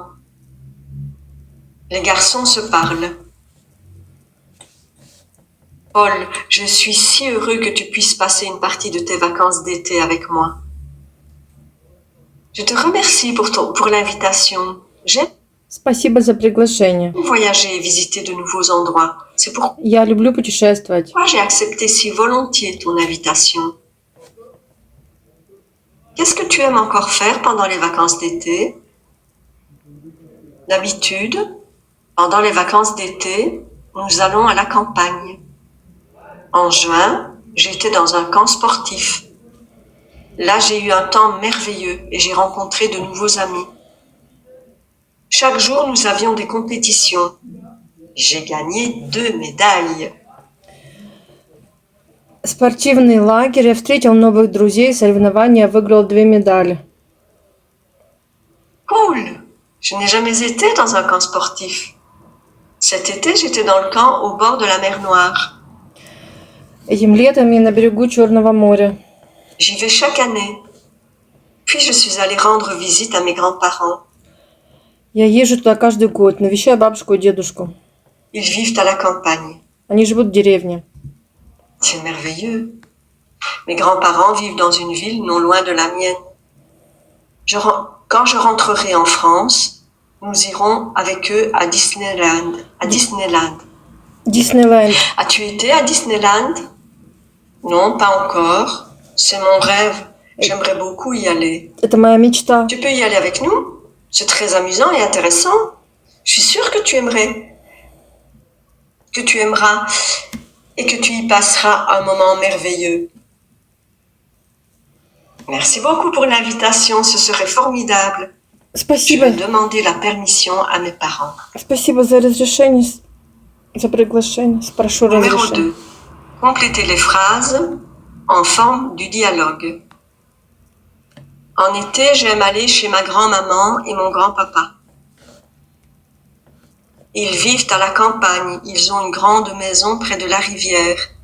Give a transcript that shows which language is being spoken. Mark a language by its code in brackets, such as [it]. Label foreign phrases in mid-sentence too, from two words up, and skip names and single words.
[fr] Les garçons se parlent. Paul, je suis si heureux que tu puisses passer une partie de tes vacances d'été avec moi. Je te remercie pour l'invitation. J'aime [ru] Спасибо за приглашение. [fr] voyager et visiter de nouveaux endroits. C'est pourquoi [ru] Я люблю путешествовать. [fr] j'ai accepté si volontiers ton invitation. Qu'est-ce que tu aimes encore faire pendant les vacances d'été? D'habitude, pendant les vacances d'été, nous allons à la campagne. En juin, j'étais dans un camp sportif. Là, j'ai eu un temps merveilleux et j'ai rencontré de nouveaux amis. Chaque jour, nous avions des compétitions. J'ai gagné 2 médailles. [ru] Спортивный лагерь. Я встретил новых друзей. Соревнования. Выиграл 2 медали. [fr] Cool! Je n'ai jamais été dans un camp sportif. Cet été, j'étais dans le camp au bord de la mer Noire. [ru] Этим летом я на берегу Черного моря. [fr] J'y vais chaque année. Puis je suis allée rendre visite à mes grands-parents. [ru] Я езжу туда каждый год. Навещаю бабушку и дедушку. [fr] Ils vivent à la campagne. [ru] Они живут в dérевне. [fr] C'est merveilleux. Mes grands-parents vivent dans une ville non loin de la mienne. Quand je rentrerai en France, nous irons avec eux à Disneyland. Диснейленд. As-tu été à Disneyland? Non, pas encore. C'est mon rêve. J'aimerais beaucoup y aller. [ru] Это моя мечта. [fr] Tu peux y aller avec nous? C'est très amusant et intéressant. Je suis sûre que tu aimerais. Que tu aimeras et que tu y passeras un moment merveilleux. Merci beaucoup pour l'invitation, ce serait formidable. Je [ru] Спасибо. [fr] vais demander la permission à mes parents. [ru] Спасибо за разрешение. За приглашение. Спрошу [fr] Numéro [ru] разрешение. [fr] 2. Complétez les phrases en forme du dialogue. En été, j'aime aller chez ma grand-maman et mon grand-papa. Ils vivent à la campagne, ils ont une grande maison près de la rivière.